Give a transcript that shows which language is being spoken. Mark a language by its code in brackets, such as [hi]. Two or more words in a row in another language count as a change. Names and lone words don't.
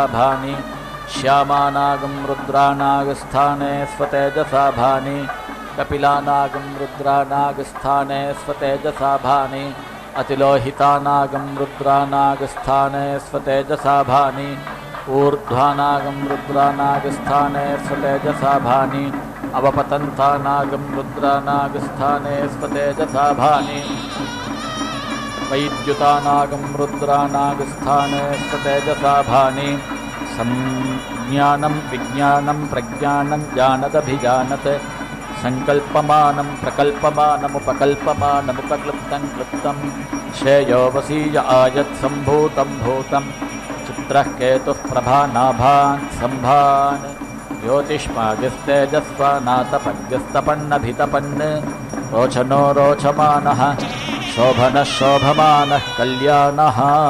[sa] भानि श्यामानागं रुद्रानागस्थाने स्वतेजसा भानि कपिलानागं रुद्रानागस्थाने स्वतेजसा भानि अतिलोहितानागं रुद्रानागस्थाने स्वतेजसा भानि ऊर्ध्वानागं रुद्रानागस्थाने स्वतेजसा भानि अवपतन्तानागं रुद्रानागस्थाने स्वतेजसा भानि वैद्युतानागं रुद्रानागस्थाने स्वतेजसा भानि संज्ञानं विज्ञानं प्रज्ञानं जानदभिजानत् సంకల్పమానం ప్రకల్పమానముపకల్పమానముపక్లుప్తం క్లుప్తం శ్రేయో వసీయ ఆయత్ సంభూతం భూతం చిత్రః కేతుః ప్రభానాభాన్ సంభాన్ జ్యోతిష్మాదిస్తేజస్వానాతపద్యస్తపన్నభితపన్ రోచనో రోచమానః శోభనః శోభమానః కళ్యాణః.